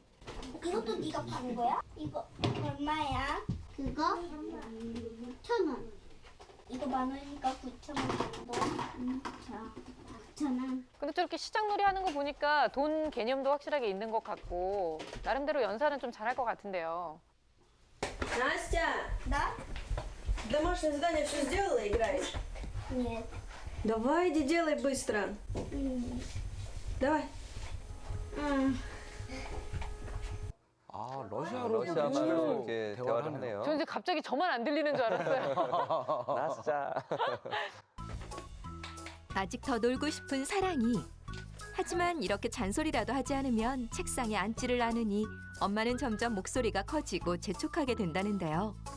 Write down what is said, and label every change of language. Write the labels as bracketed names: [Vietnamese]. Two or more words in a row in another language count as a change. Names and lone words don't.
[Korean] 이것도 네가 파는 거야? 이거 얼마야? 그거 1,000원. 이거 10,000원이니까 9,000원. 자, 9,000원. 근데 저렇게 시장놀이 하는 거 보니까 돈 개념도 확실하게 있는 것 같고 나름대로 연산은 좀 잘할 것 같은데요. [Russian] Настя, Да? домашнее задание все сделала, играешь? Нет. Давай, иди делай быстро. Давай. [Korean] 아, 러시아로 러시아말로 이렇게 대화를 대화를 하네요. 하네요. 저는 이제 갑자기 저만 안 들리는 줄 알았어요. 나스자. 아직 더 놀고 싶은 사랑이. 하지만 이렇게 잔소리라도 하지 않으면 책상에 앉지를 않으니 엄마는 점점 목소리가 커지고 재촉하게 된다는데요.